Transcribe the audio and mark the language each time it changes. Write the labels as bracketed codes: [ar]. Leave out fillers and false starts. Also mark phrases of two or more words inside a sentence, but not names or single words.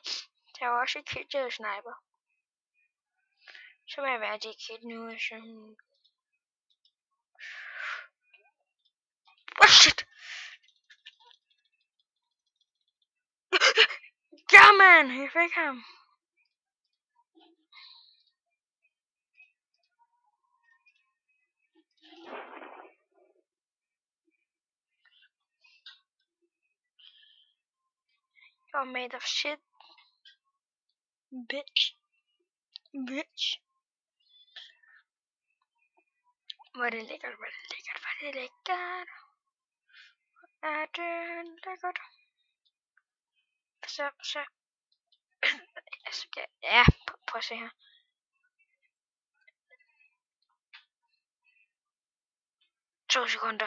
[da] Der var også et kid, der var sniper. Så må jeg være det kid nu, altså. [en] Oh shit! [da] Ja, man! Jeg fik ham. [en] You're made of shit. Bitch. [da] Hvor er det lækkert, hvor er det lækkert, hvor er det lækkert. Er det lækkert? Så. Ja, prøv at se her. To sekunder.